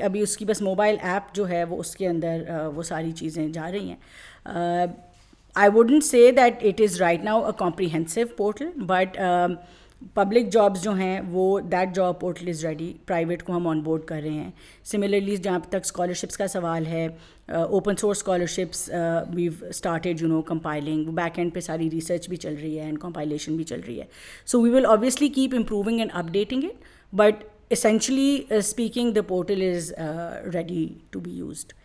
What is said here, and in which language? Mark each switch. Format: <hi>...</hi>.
<ur>ابھی اس کی بس موبائل ایپ جو ہے وہ اس کے اندر وہ ساری چیزیں جا رہی ہیں.</ur> <en>I wouldn't say that it is right now a comprehensive portal, but public jobs جو ہیں وہ that job portal is ready.</en> <ur>Private کو ہم آن بورڈ کر رہے ہیں. سملرلی جہاں تک اسکالرشپس کا سوال ہے,</ur> <en>Open source scholarships we've started compiling.</en> <ur>Back and پہ ساری ریسرچ بھی چل رہی ہے</ur> <en>And compilation بھی چل رہی ہے. So we will obviously keep improving and updating it, but essentially speaking the portal is ready to be used.</en>